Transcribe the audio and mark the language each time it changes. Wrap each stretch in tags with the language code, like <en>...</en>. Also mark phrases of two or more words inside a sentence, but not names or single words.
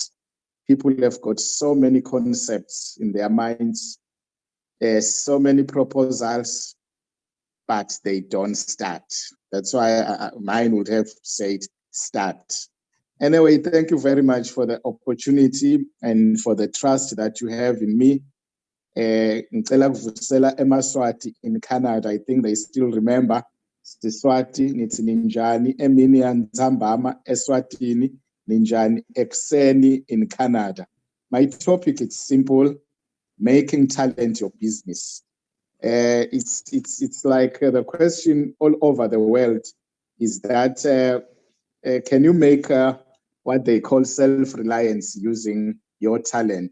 <en>People have got so many concepts in their minds, so many proposals, but they don't start. That's why mine would have said start. Anyway, thank you very much for the opportunity and for the trust that you have in me.</en> <ss>Ngicela kuvusela eMaswati</ss> <en>in Canada. I think they still remember Siswati</en> <ss>nithi ninjani emini yanzambama Eswatini ninjani ekseni</ss> <en>in Canada. My topic is simple: making talent your business. It's like the question all over the world is that can you make what they call self-reliance using your talent?</en>